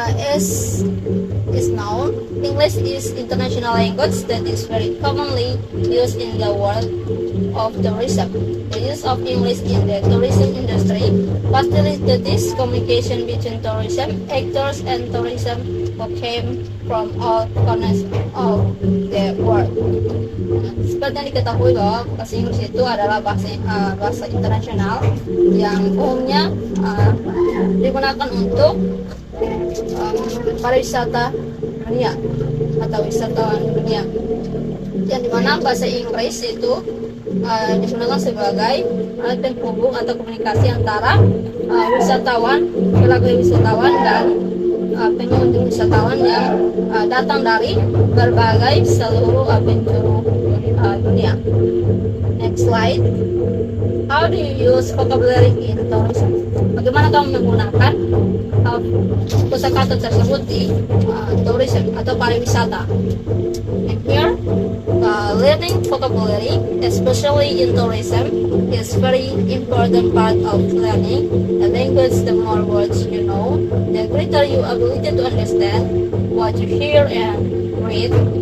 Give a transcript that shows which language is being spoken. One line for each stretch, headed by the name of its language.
English: As is known, English is international language that is very commonly used in the world of tourism. The use of English in the tourism industry facilitates communication between tourism actors and tourism who came from all corners of the world.
Indonesian: Seperti yang diketahui bahwa bahasa Inggris itu adalah bahasa internasional yang umumnya digunakan untuk pariwisata dunia atau wisatawan dunia, yang dimana bahasa Inggris itu digunakan sebagai alat penghubung atau komunikasi antara wisatawan, pelaku wisatawan dan pengunjung wisatawan yang datang dari berbagai seluruh penjuru dunia.
English: Next slide. How do you use vocabulary in tourism?
Indonesian: Bagaimana kamu menggunakan kosakata tersebut di tourism atau pariwisata?
English: And here, learning vocabulary, especially in tourism, is very important part of learning a language. The more words you know, the greater your ability to understand what you hear and read.